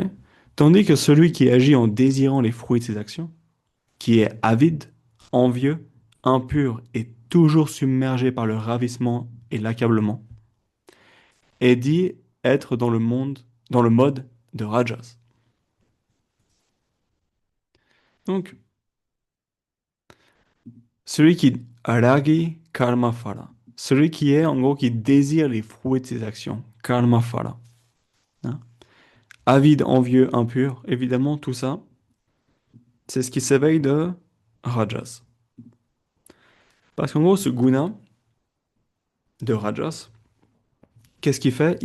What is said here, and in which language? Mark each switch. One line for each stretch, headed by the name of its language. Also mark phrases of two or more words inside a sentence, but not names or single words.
French: Tandis que celui qui agit en désirant les fruits de ses actions, qui est avide, envieux, impur et toujours submergé par le ravissement et l'accablement, est dit être dans le monde, dans le mode de Rajas. Donc, celui qui ragi
Sanskrit: कर्म फल,
French: celui qui est en gros qui désire les fruits de ses actions,
Sanskrit: कर्म फल,
French: hein. Avide, envieux, impur, évidemment tout ça, c'est ce qui s'éveille de Rajas. Parce qu'en gros, ce guna de Rajas, qu'est-ce qu'il fait?